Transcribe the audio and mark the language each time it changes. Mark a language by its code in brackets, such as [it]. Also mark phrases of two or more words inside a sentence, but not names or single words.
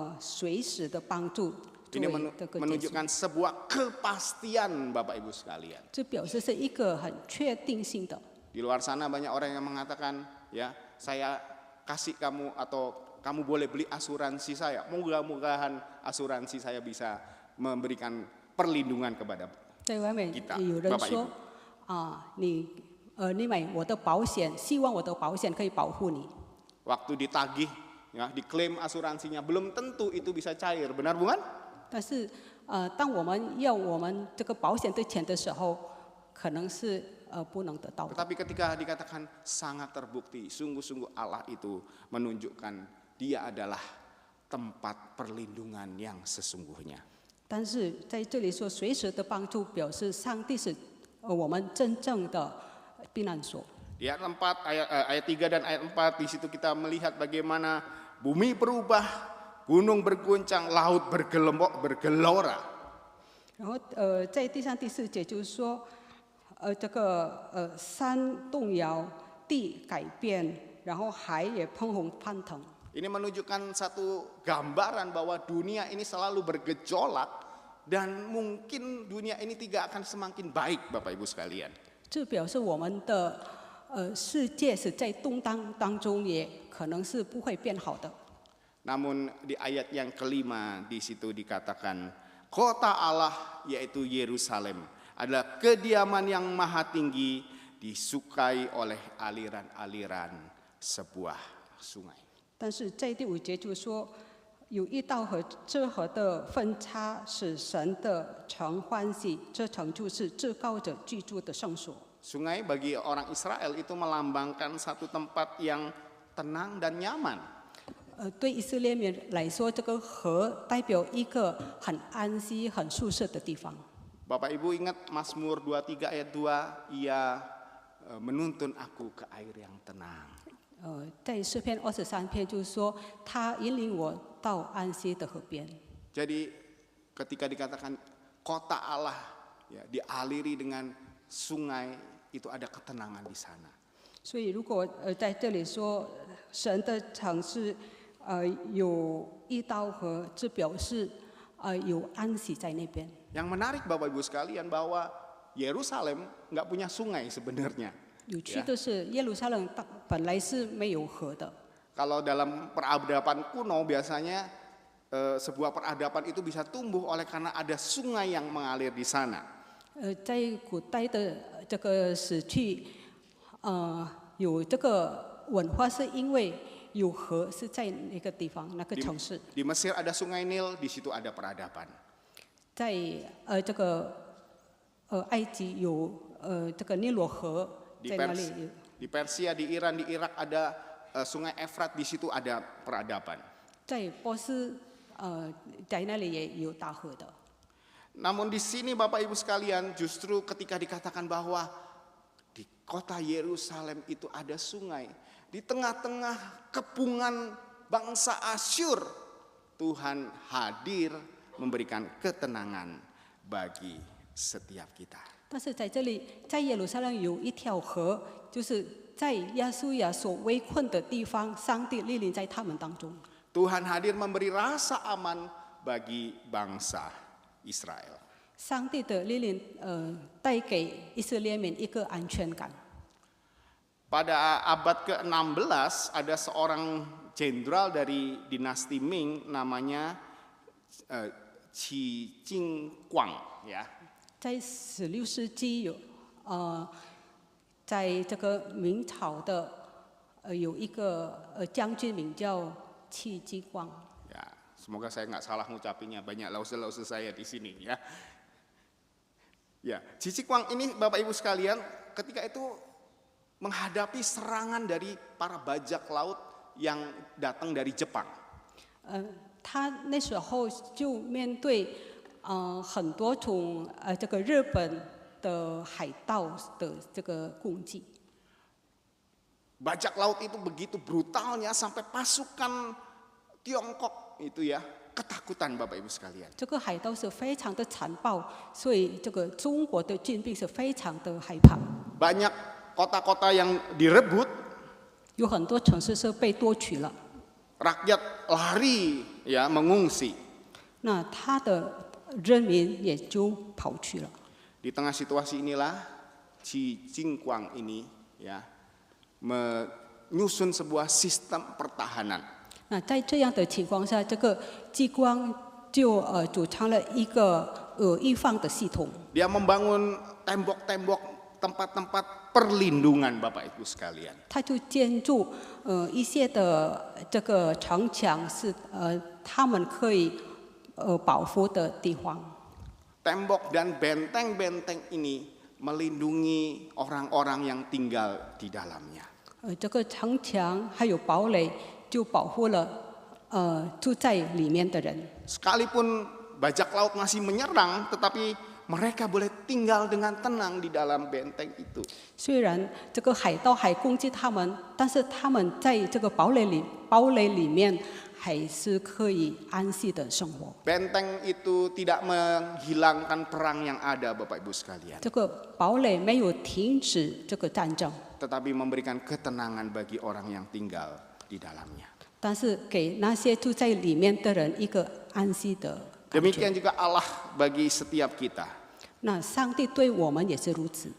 [zh] 在这里也有随时的帮助， [id] Ini [zh] 这个结束， [id] menunjukkan sebuah kepastian Bapak Ibu sekalian. [zh] 这表示是一个很确定性的。 [id] Di luar sana banyak orang yang mengatakan, ya saya kasih kamu atau kamu boleh beli asuransi saya. Mudah-mudahan asuransi saya bisa memberikan perlindungan kepada [zh] 在外面 [id] kita, [zh] 有人 [id] Bapak [zh] 说 [id] Ibu. [zh] 你买我的保险，希望我的保险可以保护你。 [id] Waktu ditagih, ya diklaim asuransinya belum tentu itu bisa cair, benar bukan? [zh] 但是当我们要我们这个保险的钱的时候，可能是不能得到的。 [id] Tetapi ketika dikatakan sangat terbukti, sungguh-sungguh Allah itu menunjukkan Dia adalah tempat perlindungan yang sesungguhnya. [zh] 但是在这里说随时的帮助，表示上帝是我们真正的避难所。 [id] Di ayat 4, ayat 3 dan ayat 4 di situ kita melihat bagaimana bumi berubah, gunung berguncang, laut bergelora. [zh] 然后在第3、第4节就是说，这个山动摇，地改变，然后海也喷红翻腾。 [id] Ini menunjukkan satu gambaran bahwa dunia ini selalu bergejolak dan mungkin dunia ini tidak akan semakin baik, Bapak Ibu sekalian. [zh] 这表示我们的世界是在动荡当中，也可能是不会变好的。 [id] Namun di ayat yang kelima di situ dikatakan kota Allah yaitu Yerusalem adalah kediaman yang maha tinggi, disukai oleh aliran-aliran sebuah sungai. [zh] 但是在第5节就说，有一道河，这河的分叉使神的城欢喜，这城就是至高者居住的圣所。 [id] Sungai bagi orang Israel itu melambangkan satu tempat yang tenang dan nyaman. [zh] 对以色列人来说，这个河代表一个很安息、很舒适的地方。 [id] Bapak Ibu ingat Mazmur 23 ayat 2, ia menuntun aku ke air yang tenang. [zh] 在诗篇23篇就是说，他引领我到安息的河边。 [id] Jadi ketika dikatakan kota Allah ya dialiri dengan sungai, itu ada ketenangan di sana. [zh] 所以如果在这里说神的城市有一道河，这表示有安息在那边。 [id] Yang menarik Bapak Ibu sekalian bahwa Yerusalem nggak punya sungai sebenarnya. [zh] 有趣的是，耶路撒冷本来是没有河的。 [id] Kalau dalam peradaban kuno biasanya sebuah peradaban itu bisa tumbuh oleh karena ada sungai yang mengalir di sana. [zh] 在古代的这个时期，有这个文化是因为有河是在那个地方那个城市。 [id] Di Mesir ada sungai Nil, di situ ada peradaban. [zh] 在这个埃及有这个尼罗河， 在那里有。 [id] Di Persia, di Iran, di Irak ada sungai Efrat, di situ ada peradaban. [zh] 在波斯在那里也有大河的。 [id] Namun di sini Bapak Ibu sekalian, justru ketika dikatakan bahwa di kota Yerusalem itu ada sungai, di tengah-tengah kepungan bangsa Asyur, Tuhan hadir memberikan ketenangan bagi setiap kita. [zh] 但是在这里，在耶路撒冷有一条河，就是在亚述亚所围困的地方，上帝莅临在他们当中。 [id] Tuhan hadir memberi rasa aman bagi bangsa Israel. [zh] 上帝的莅临，带给以色列民一个安全感。 [id] Pada abad ke-16 ada seorang jenderal dari dinasti Ming namanya Qi Jingguang ya. [zh] 在16世纪有，在这个明朝的有一个将军名叫戚继光。 [id] Ya, semoga saya nggak salah ngucapinnya, banyak lause-lause saya di sini ya. Ya, Qi Jingguang ini Bapak Ibu sekalian ketika itu menghadapi serangan dari para bajak laut yang datang dari Jepang. [zh] 他那时候就面对很多从这个日本的海盗的这个攻击。 [id] Bajak laut itu begitu brutalnya sampai pasukan Tiongkok itu ya ketakutan Bapak Ibu sekalian. [zh] 这个海盗是非常的残暴，所以这个中国的军兵是非常的害怕。 [id] Banyak kota-kota yang direbut, [zh] 有很多城市是被夺取了， [id] rakyat lari ya mengungsi. [zh] 那他的人民也就跑去了。 [id] Di tengah situasi inilah Qi Jingguang ini ya menyusun sebuah sistem pertahanan. [zh] 那在这样的情况下，这个激光就组成了一个预防的系统。 [id] Dia membangun tembok-tembok tempat-tempat perlindungan Bapak Ibu sekalian. [zh] 他就建筑一些的这个城墙，是他们可以保护的地方。 [id] Tembok dan benteng-benteng ini melindungi orang-orang yang tinggal di dalamnya. [zh] 这个城墙还有堡垒就保护了住在里面的人。 [id] Sekalipun bajak laut masih menyerang, tetapi mereka boleh tinggal dengan tenang di dalam benteng itu. [zh] 虽然这个海盗还攻击他们，但是他们在这个堡垒里面还是可以安息的生活。 [id] Benteng itu tidak menghilangkan perang yang ada, Bapak Ibu sekalian, [zh] 这个堡垒没有停止这个战争， [id] tetapi memberikan ketenangan bagi orang yang tinggal di dalamnya. [zh] 但是给那些住在里面的人一个安息的感 [id] Demikian [zh] 觉。 [id] juga Allah bagi setiap kita. [zh] 那上帝对我们也是如此。